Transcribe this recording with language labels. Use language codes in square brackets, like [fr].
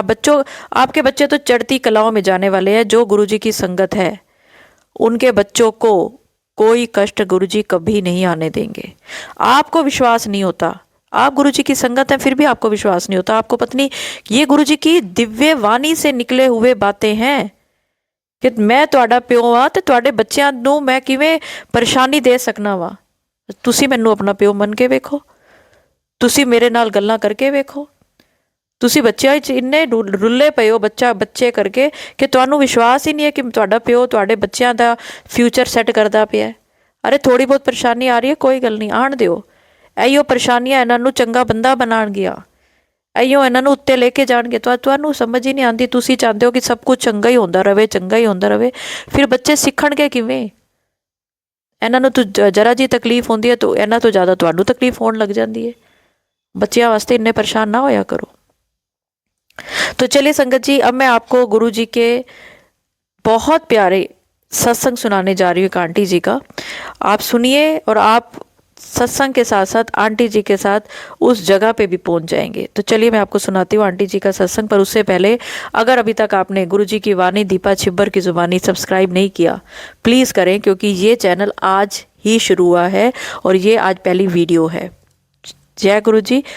[hi] आपके बच्चे तो चढ़ती कलाओं में जाने वाले हैं। जो गुरुजी की संगत है उनके बच्चों को कोई कष्ट गुरुजी कभी नहीं आने देंगे। आपको विश्वास नहीं होता, आप गुरुजी की संगत हैं, फिर भी आपको विश्वास नहीं होता। आपको पत्नी ये गुरुजी की दिव्य वाणी से निकले हुए बातें हैं कि मैं [pa] ਤੁਹਾਡਾ ਪਿਓ ਆ ਤੇ ਤੁਹਾਡੇ ਬੱਚਿਆਂ ਨੂੰ ਮੈਂ ਕਿਵੇਂ ਪਰੇਸ਼ਾਨੀ ਦੇ ਸਕਣਾ ਵਾ। ਤੁਸੀਂ ਮੈਨੂੰ ਆਪਣਾ ਪਿਓ ਮੰਨ ਕੇ ਵੇਖੋ, ਤੁਸੀਂ ਮੇਰੇ ਨਾਲ ਗੱਲਾਂ ਕਰਕੇ ਵੇਖੋ। ਤੁਸੀਂ ਬੱਚਿਆਂ ਵਿੱਚ ਇੰਨੇ ਰੁੱਲੇ ਪਏ ਹੋ ਬੱਚੇ ਕਰਕੇ ਕਿ ਤੁਹਾਨੂੰ ਵਿਸ਼ਵਾਸ ਹੀ ਨਹੀਂ ਹੈ ਕਿ ਤੁਹਾਡਾ ਪਿਓ ਤੁਹਾਡੇ ਬੱਚਿਆਂ ਦਾ ਫਿਊਚਰ ਸੈੱਟ ਕਰਦਾ ਪਿਆ। ਅਰੇ ਥੋੜੀ ਬਹੁਤ ਪਰੇਸ਼ਾਨੀ ਆ ਰਹੀ ਹੈ, ਕੋਈ ਗੱਲ ਨਹੀਂ, ਆਣ ਦਿਓ। ਇਹੋ ਪਰੇਸ਼ਾਨੀਆਂ ਇਹਨਾਂ ਨੂੰ ਚੰਗਾ ਬੰਦਾ ਬਣਾਉਣਗੀਆਂ, ਇਹੋ ਇਹਨਾਂ ਨੂੰ ਉੱਤੇ ਲੈ ਕੇ ਜਾਣਗੇ। ਤੁਹਾਨੂੰ ਸਮਝ ਹੀ ਨਹੀਂ ਆਉਂਦੀ, ਤੁਸੀਂ ਚਾਹੁੰਦੇ ਹੋ ਕਿ ਸਭ ਕੁਝ ਚੰਗਾ ਹੀ ਹੁੰਦਾ ਰਹੇ, ਚੰਗਾ ਹੀ ਹੁੰਦਾ ਰਹੇ, ਫਿਰ ਬੱਚੇ ਸਿੱਖਣਗੇ ਕਿਵੇਂ? ਇਹਨਾਂ ਨੂੰ ਤਾਂ ਜਰਾ ਜੀ ਤਕਲੀਫ ਹੁੰਦੀ ਹੈ ਤਾਂ ਇਹਨਾਂ ਤੋਂ ਜ਼ਿਆਦਾ ਤੁਹਾਨੂੰ ਤਕਲੀਫ ਹੋਣ ਲੱਗ ਜਾਂਦੀ ਹੈ। ਬੱਚਿਆਂ ਵਾਸਤੇ ਇੰਨੇ ਪਰੇਸ਼ਾਨ ਨਾ ਹੋਇਆ ਕਰੋ। [hi] तो चलिए संगत जी, अब मैं आपको गुरु जी के बहुत प्यारे सत्संग सुनाने जा रही हूँ एक आंटी जी का। आप सुनिए और आप सत्संग के साथ साथ आंटी जी के साथ उस जगह पे भी पहुंच जाएंगे। तो चलिए मैं आपको सुनाती हूँ आंटी जी का सत्संग। पर उससे पहले अगर अभी तक आपने गुरु जी की वाणी दीपा छिब्बर की जुबानी सब्सक्राइब नहीं किया, प्लीज़ करें, क्योंकि ये चैनल आज ही शुरू हुआ है और ये आज पहली वीडियो है। जय गुरु जी।